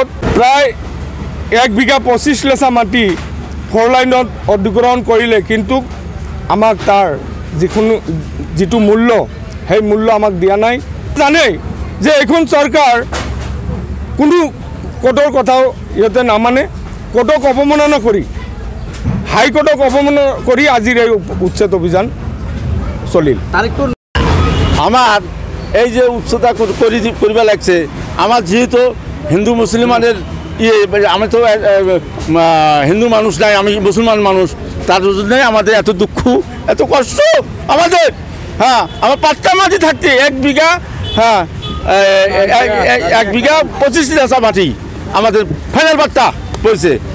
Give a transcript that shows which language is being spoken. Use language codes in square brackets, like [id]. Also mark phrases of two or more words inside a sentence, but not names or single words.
[as] প্ৰায় 1 বিঘা 25 লেচা মাটি 4 লাইনত অধিগ্ৰহণ কৰিলে, কিন্তু আমাক তাৰ যিটো মূল্য, সেই মূল্য আমাক দিয়া নাই। জানেই যে এইখন চৰকাৰ কোনো কোৰ্টৰ কথাও ইহঁতে নামানে, কোৰ্টক অৱমাননা কৰি, হাইকোৰ্টক অৱমাননা কৰি আজিৰ এই উচ্ছেদ অভিযান চলিল। [bn] আমার এই যে উচ্চতা করবা লাগছে, আমার যেহেতু হিন্দু মুসলমানের আমি তো হিন্দু মানুষ নাই, আমি মুসলমান মানুষ, তার জন্যই আমাদের এত দুঃখ, এত কষ্ট আমাদের। হ্যাঁ, আমার পাট্টা মাটি থাকতে 1 বিঘা, হ্যাঁ 1 বিঘা 25 লেচা মাটি আমাদের ফাইনাল পাট্টা পড়ছে।